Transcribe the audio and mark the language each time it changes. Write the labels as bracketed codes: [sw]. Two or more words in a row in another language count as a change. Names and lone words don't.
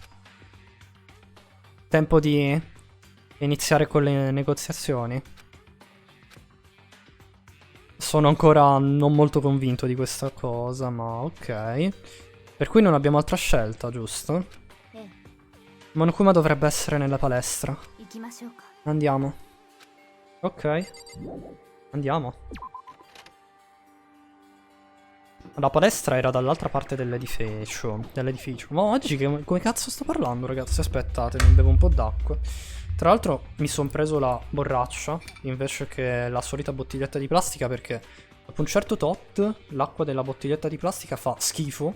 [it] Tempo di iniziare con le negoziazioni. Sono ancora non molto convinto di questa cosa, ma ok. Per cui non abbiamo altra scelta, giusto? [ja] ええ [it] Monokuma dovrebbe essere nella palestra. [ja] 行きましょうか [it] Andiamo. Ok. Andiamo. La palestra era dall'altra parte dell'edificio. Ma oggi come cazzo sto parlando, ragazzi? Aspettate, mi bevo un po' d'acqua. Tra l'altro mi sono preso la borraccia invece che la solita bottiglietta di plastica perché dopo un certo tot l'acqua della bottiglietta di plastica fa schifo.